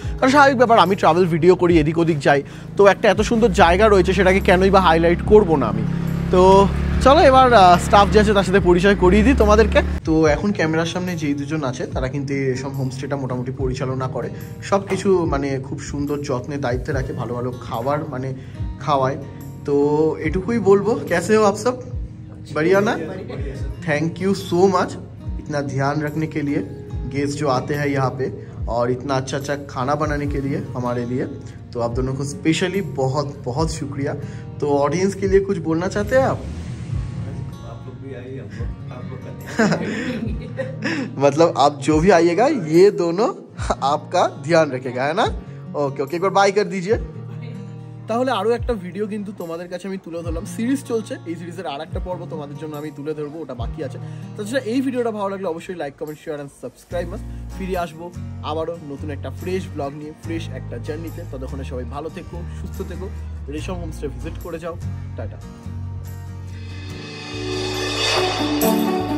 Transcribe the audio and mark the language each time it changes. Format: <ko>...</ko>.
<bn>কারণ স্বাভাবিক ব্যাপার, আমি ট্রাভেল ভিডিও করি, এদিক ওদিক যাই, তো একটা এত সুন্দর জায়গা রয়েছে, সেটাকে কেনই বা হাইলাইট করবো না আমি। তো চলো এবার স্টাফ যে আছে তার সাথে পরিচয় করিয়ে দিই তোমাদেরকে। তো এখন ক্যামেরার সামনে যেই দুজন আছে তারা কিন্তু এই রেশম হোমস্টেটা মোটামুটি পরিচালনা করে, সব কিছু মানে খুব সুন্দর যত্নে দায়িত্বে রাখে, ভালো ভালো খাবার মানে খাওয়ায়। তো এটুকুই বলবো,</bn> <hi>कैसे हो आप सब? बढ़िया ना? थैंक यू सो मच इतना ध्यान रखने के लिए, गेस्ट जो आते हैं यहाँ पे, और इतना अच्छा अच्छा खाना बनाने के लिए हमारे लिए। तो आप दोनों को स्पेशली बहुत बहुत शुक्रिया। तो ऑडियंस के लिए कुछ बोलना चाहते हैं आप? लोग भी आइए, आप लोग मतलब आप जो भी आइएगा, ये दोनों आपका ध्यान रखेगा, है ना? ओके ओके, एक बार बाय कर दीजिए।</hi> <bn>তাহলে আরও একটা ভিডিও কিন্তু তোমাদের কাছে আমি তুলে ধরলাম, সিরিজ চলছে, এই সিরিজের আর একটা পর্ব তোমাদের জন্য আমি তুলে ধরবো, ওটা বাকি আছে। তাছাড়া এই ভিডিওটা ভালো লাগলে অবশ্যই like comment share and subscribe must. ফিরে আসবো আবারও নতুন একটা ফ্রেশ ব্লগ নিয়ে, ফ্রেশ একটা জার্নিতে। ততক্ষণে সবাই ভালো থেকো, সুস্থ থেকো, রেশম হোমস্টে ভিজিট করে যাও। টাটা।</bn>